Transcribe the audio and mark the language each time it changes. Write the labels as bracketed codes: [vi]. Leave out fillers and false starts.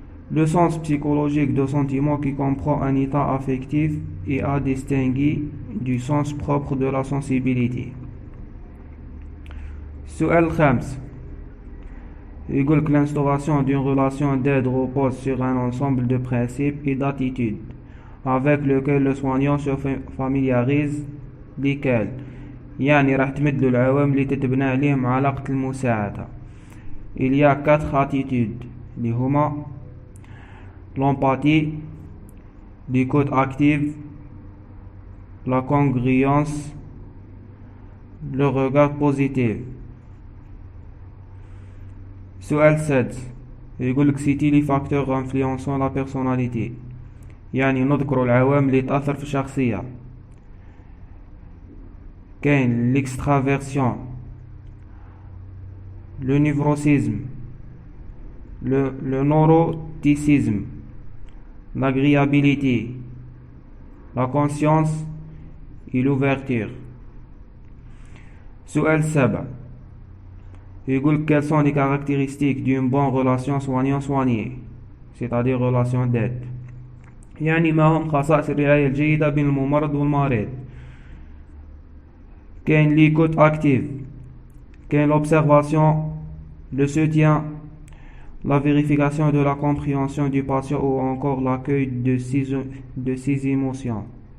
[fr] Le sens psychologique de sentiment qui comprend un état affectif et à distinguer du sens propre de la sensibilité. [ar] السؤال الخامس يقولك [fr] l'instauration d'une relation d'aide repose sur un ensemble de principes et d'attitudes avec lequel le soignant se familiarise. lesquels [ar] يعني راح تمدلو العوامل اللي تتبنى عليهم علاقة المساعدة. [fr] il y a 4 attitudes [ar] اللي هما [fr] l'empathie, l'écoute active, la congruence, le regard positif. [ar] سؤال 6 يقول لك [fr] سيتي لي فاكتور انفلونسون لا بيرسوناليتي، [ar] يعني نذكر العوامل اللي تأثر في الشخصية. كاين [fr] l'extraversion, le névrosisme, le neuroticisme, l'agréabilité, la conscience et l'ouverture. [ar] سؤال 7 يقول [fr] quelles sont les caractéristiques d'une bonne relation soignant-soigné, c'est-à-dire relation d'aide. [ar] يعني ما هم خصائص الرعاية الجيدة بين الممرض والمريض. كاين [fr] l'écoute active, كاين l'observation, le soutien, la vérification de la compréhension du patient ou encore l'accueil de ses émotions.